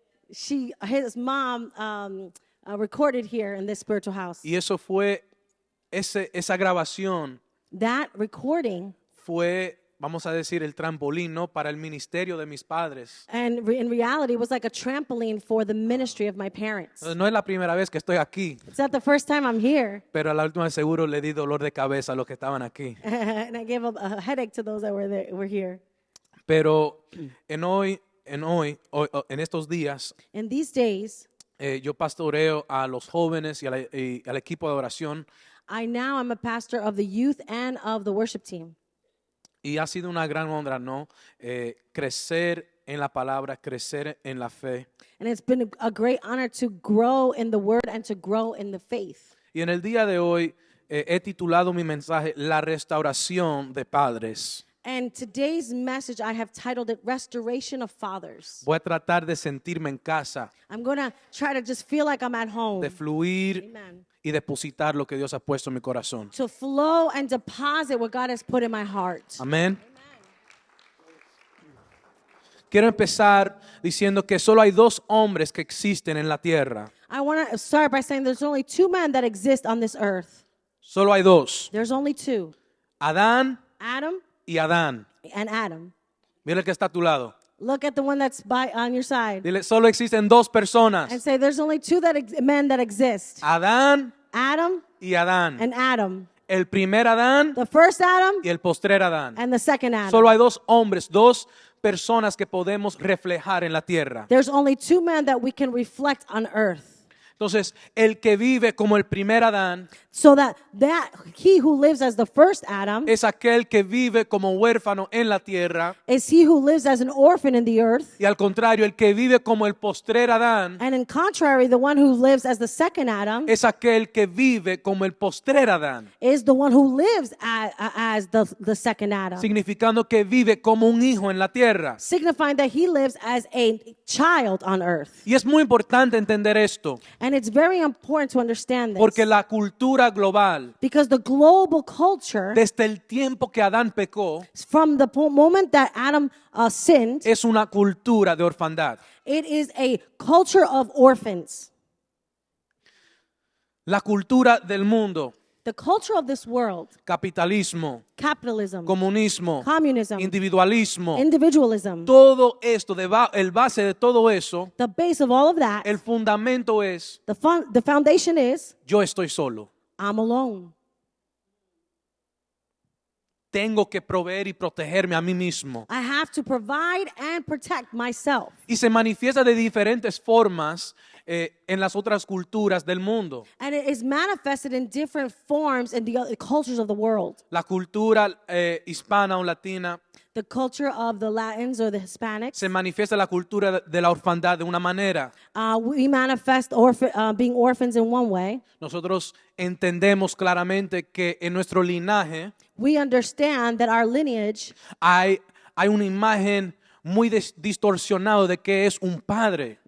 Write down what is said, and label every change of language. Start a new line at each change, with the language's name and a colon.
English: his mom recorded here in this spiritual house.
Spanish: Y eso fue, esa grabación
English: That recording,
Spanish: fue, vamos a decir, el trampolín, ¿no?, para el ministerio de mis padres.
English: and in reality, was like a trampoline for the ministry of my parents.
Spanish: No es la primera vez que estoy aquí,
English: It's not the first time I'm here,
Spanish: pero a la última seguro le di dolor de cabeza a los que estaban aquí.
English: and I gave a headache to those that were here.
Spanish: Pero en estos días,
English: In these days,
Spanish: yo pastoreo a los jóvenes y al equipo de oración.
English: I'm a pastor of the youth and of the worship team.
Spanish: Y ha sido una gran honra, ¿no? Crecer en la palabra, crecer en la fe.
English: And it's been a great honor to grow in the word and to grow in the faith.
Spanish: Y en el día de hoy he titulado mi mensaje La restauración de padres.
English: And today's message, I have titled it Restoration of Fathers.
Spanish: Voy a tratar de sentirme en casa,
English: I'm going to try to just feel like I'm at home.
Spanish: de fluir
English: Amen.
Spanish: y depositar lo que Dios ha puesto en mi corazón.
English: To flow and deposit what God has put in my heart.
Spanish: Amén. Quiero empezar diciendo que solo hay dos hombres que existen en la tierra.
English: I want to start by saying there's only two men that exist on this earth.
Spanish: Solo hay dos.
English: There's only two,
Spanish: Adán
English: Adam
Spanish: y Adán.
English: and Adam.
Spanish: Mira el que está a tu lado.
English: Look at the one that's on your side
Spanish: Dile, solo existen dos personas.
English: and say there's only two men that exist,
Spanish: Adán
English: Adam
Spanish: y Adán.
English: and Adam.
Spanish: El primer Adán
English: The first Adam
Spanish: y el postrer Adán.
English: and the second Adam.
Spanish: Solo hay dos hombres, dos personas que podemos reflejar en la tierra.
English: There's only two men that we can reflect on earth.
Spanish: Entonces, el que vive como el primer Adán
English: So that he who lives as the first Adam
Spanish: es aquel que vive como huérfano en la tierra.
English: is he who lives as an orphan in the earth.
Spanish: Y al contrario, el que vive como el postrer Adán
English: And in contrary, the one who lives as the second Adam
Spanish: es aquel que vive como el postrer Adán.
English: is the one who lives as the second Adam.
Spanish: Significando que vive como un hijo en la tierra.
English: Signifying that he lives as a child on earth.
Spanish: Y es muy importante entender esto,
English: And it's very important to understand this.
Spanish: porque la cultura global,
English: Because the global culture,
Spanish: desde el tiempo que Adán pecó,
English: from the moment that Adam sinned,
Spanish: es una cultura de orfandad.
English: it is a culture of orphans.
Spanish: La cultura del mundo,
English: The culture of this world,
Spanish: capitalismo,
English: capitalism,
Spanish: comunismo,
English: communism,
Spanish: individualismo,
English: individualism,
Spanish: todo esto, el base de todo eso,
English: the base of all of that,
Spanish: el fundamento es,
English: the foundation is,
Spanish: yo estoy solo.
English: I'm alone.
Spanish: Tengo que proveer y protegerme a mí mismo.
English: I have to provide and protect myself.
Spanish: Y se manifiesta de diferentes formas en las otras culturas del mundo.
English: And it is manifested in different forms in the other cultures of the world.
Spanish: La cultura hispana o latina
English: The culture of the Latins or the Hispanics,
Spanish: se manifiesta la cultura de la orfandad de una manera.
English: we manifest being orphans in one way.
Spanish: Nosotros entendemos claramente que en nuestro linaje
English: We understand that our lineage,
Spanish: hay una imagen muy distorsionada de qué es un padre.